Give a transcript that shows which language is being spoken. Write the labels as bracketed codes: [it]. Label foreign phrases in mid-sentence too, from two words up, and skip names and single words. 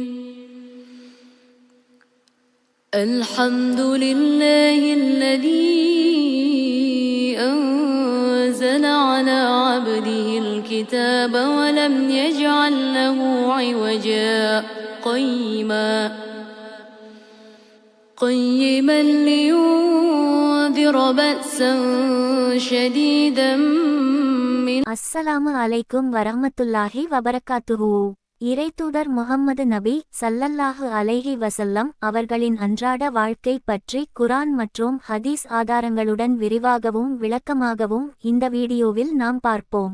[ar] الحمد لله الذي أنزل على عبده الكتاب ولم يجعل له عوجا قيما لينذر بأسا شديدا من السلام عليكم ورحمة الله وبركاته. [ta] இறைத்தூதர் முஹம்மது நபி [ar] صلى الله عليه وسلم [ta] அவர்களின் அன்றாட வாழ்க்கை பற்றி குர்ஆன் மற்றும் ஹதீஸ் ஆதாரங்களுடன் விரிவாகவும் விளக்கமாகவும் இந்த வீடியோவில் நாம் பார்ப்போம்.